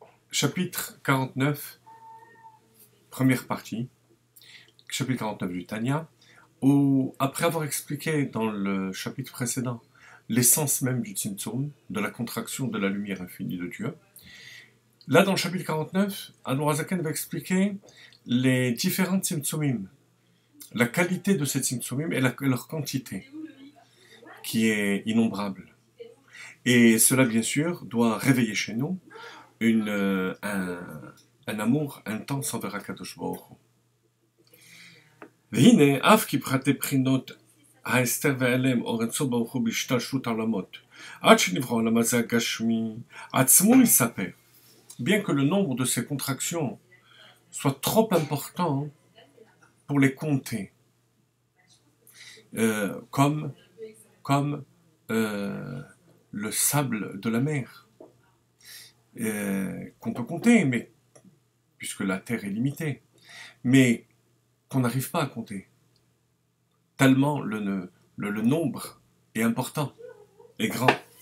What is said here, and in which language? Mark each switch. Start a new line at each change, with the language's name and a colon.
French: Chapitre 49, première partie, chapitre 49 du Tanya, où, après avoir expliqué dans le chapitre précédent l'essence même du Tzimtzum, de la contraction de la lumière infinie de Dieu, là dans le chapitre 49, Admor HaZaken va expliquer les différents Tzimtzumim, la qualité de ces Tzimtzumim et leur quantité, qui est innombrable. Et cela, bien sûr, doit réveiller chez nous un amour intense envers הקדוש ברוך הוא.
Hebrew: והנה, אף כי פרטי בחינות ההסתר וההלם אור אינסוף ברוך הוא בהשתלשלות העולמות, עד שנברא העולם הזה הגשמי, עצמו יספר.
French: Bien que le nombre de ces contractions soit trop important pour les compter, comme le sable de la mer, qu'on peut compter, mais puisque la Terre est limitée, mais qu'on n'arrive pas à compter, tellement le nombre est important, est grand.